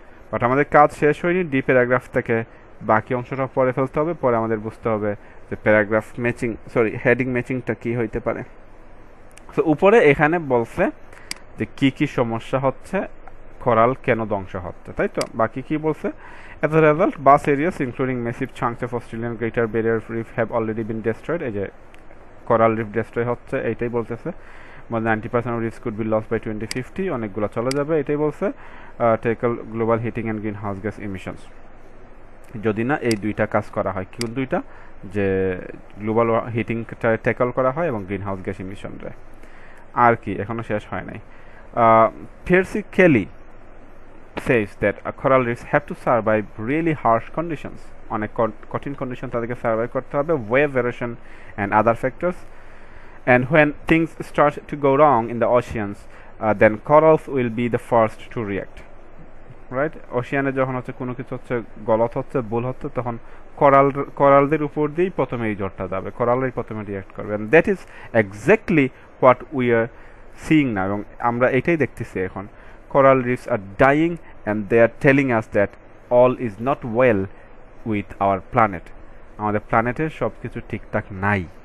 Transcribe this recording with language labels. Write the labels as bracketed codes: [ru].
[bn] But আমাদের কাজ শেষ হয়নি, ডি প্যারাগ্রাফ থেকে বাকি অংশটা পরে ফেলতে হবে, পরে আমাদের বুঝতে হবে যে প্যারাগ্রাফ ম্যাচিং, সরি হেডিং ম্যাচিংটা কি হইতে পারে। তো উপরে এখানে বলছে যে কি কি সমস্যা হচ্ছে, কোরাল কেন ধ্বংস হচ্ছে, তাই তো? বাকি কি বলছে? [en] As a result, vast areas including massive chunks of Australian Greater Barrier Reef have already been destroyed. [bn] এই যে কোরাল রিফ ডিস্ট্রয় হচ্ছে, এইটাই বলতেছে। [en] more than 90% of reefs could be lost by 2050, [bn] অনেকগুলো চলে যাবে, এটাই বলছে। [en] tackle global heating and greenhouse gas emissions, [bn] যদি না এই দুইটা কাজ করা হয়, কোন দুইটা? যে গ্লোবাল হিটিং ট্যাকল করা হয় এবং গ্রিন হাউস গ্যাস ইমিশনরে। আর কি এখনো শেষ হয় নাই। [en] Percy Kelly says that coral reefs have to survive really harsh conditions, [bn] অনেক কঠিন কন্ডিশন তাদেরকে সার্ভাইভ করতে হবে, [en] Wave variation and other factors, and when things start to go wrong in the oceans, then corals will be the first to react, right? [bn] ওশিয়ানে যখন হচ্ছে কোনো কিছু হচ্ছে গলত হচ্ছে, ভুল হচ্ছে, তখন কোরালদের উপর দিয়েই প্রথমে এই জ্বরটা যাবে, কোরালই প্রথমে রিয়াক্ট করবে, [en] and that is exactly what we are seeing [bn] না, এবং আমরা এটাই দেখতেছি এখন। [en] coral reefs are dying and they are telling us that all is not well with our planet, [bn] আমাদের প্ল্যানেটের সব কিছু ঠিকঠাক নাই।